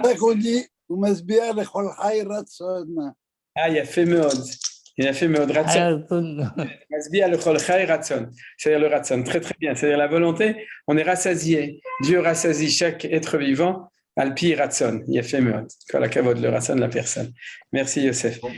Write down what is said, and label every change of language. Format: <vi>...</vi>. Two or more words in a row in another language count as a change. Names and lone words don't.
<fr>C'est pour ça qu'on dit Ah, il a fait Meod. Ratson. C'est-à-dire le Ratson. Très, très bien. C'est-à-dire la volonté, on est rassasié. Dieu rassasie chaque être vivant.</fr> <he>לפי רצון.</he> <fr>Il a fait</fr> <he>Meod. כל הכבוד,</he> <fr>le Ratson de la personne. Merci, Yosef.</fr>